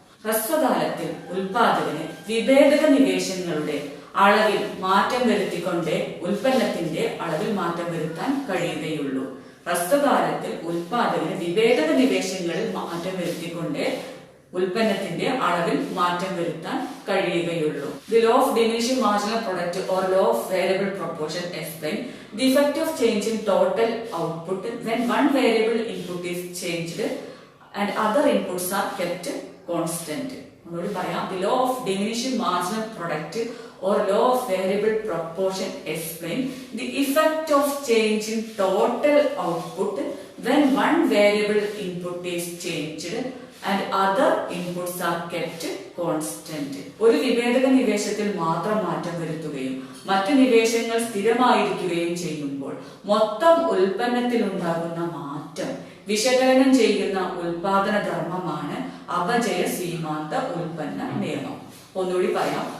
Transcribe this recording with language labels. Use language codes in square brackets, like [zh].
[ml] ഹ്രസ്വകാലത്തിൽ ഉൽപാദകന് വിഭേദക നിവേശങ്ങളുടെ അളവിൽ മാറ്റം വരുത്തിക്കൊണ്ടേ ഉൽപ്പന്നത്തിന്റെ അളവിൽ മാറ്റം വരുത്താൻ കഴിയുകയുള്ളൂ. ഹ്രസ്വകാലത്തിൽ ഉൽപാദകന് വിഭേദക നിവേശങ്ങളിൽ മാറ്റം വരുത്തിക്കൊണ്ടേ ഉൽപ്പന്നത്തിന്റെ അളവിൽ മാറ്റം വരുത്താൻ കഴിയുകയുള്ളൂ. [en] The law of diminishing marginal product or law of variable proportion explain the effect of change in total output when one variable input is changed and other inputs are kept constant. [ml] ഒന്നുകൂടി പറയാം. [en] The law of diminishing marginal product or law of variable proportion explain the effect of change in total output when one variable input is changed and other inputs are kept constant. [ml] ഒരു വിഭേദക നിവേശത്തിൽ മാത്രം മാറ്റം വരുത്തുകയും മറ്റു നിവേശങ്ങൾ സ്ഥിരമായിരിക്കുകയും ചെയ്യുമ്പോൾ മൊത്തം ഉൽപ്പന്നത്തിൽ ഉണ്ടാകുന്ന മാറ്റം വിശകലനം ചെയ്യുന്ന ഉൽപാദന ധർമ്മമാണ് അപചയ സീമാന്ത ഉൽപ്പന്ന നിയമം. ഒന്നുകൂടി പറയാം.